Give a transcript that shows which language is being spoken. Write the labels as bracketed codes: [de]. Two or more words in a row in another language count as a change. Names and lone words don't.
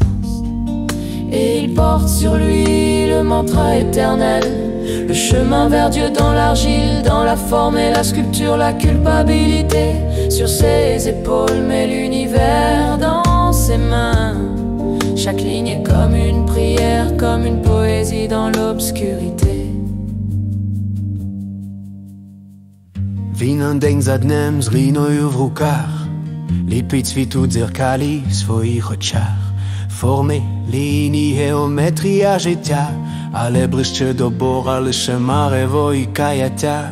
[fr] Et il porte sur lui le mantra éternel, le chemin vers Dieu dans l'argile, dans la forme et la sculpture, la culpabilité sur ses épaules, mais l'univers dans ses mains. Chaque ligne est comme une prière, comme une poésie dans l'obscurité. [uk] Він день за днем з глиною в руках ліпить світу дзеркалі в своїх очах. Форми, лінії, геометрія життя, але ближче до Бога лише марево і каяття.